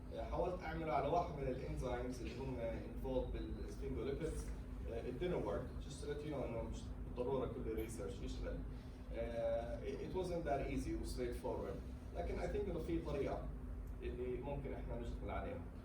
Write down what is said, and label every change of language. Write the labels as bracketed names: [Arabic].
[Arabic] حاولت اعمله على واحد من الانزيمز اللي هم involved بالسفنجوليبيدز. [English] It didn't work. Just to let you know [Arabic] انه مش بالضروره كل الريسيرش يشتغل. [English] It wasn't that easy و straightforward. [Arabic] لكن [English] I think [Arabic] انه في طريقه اللي ممكن احنا نشتغل عليها.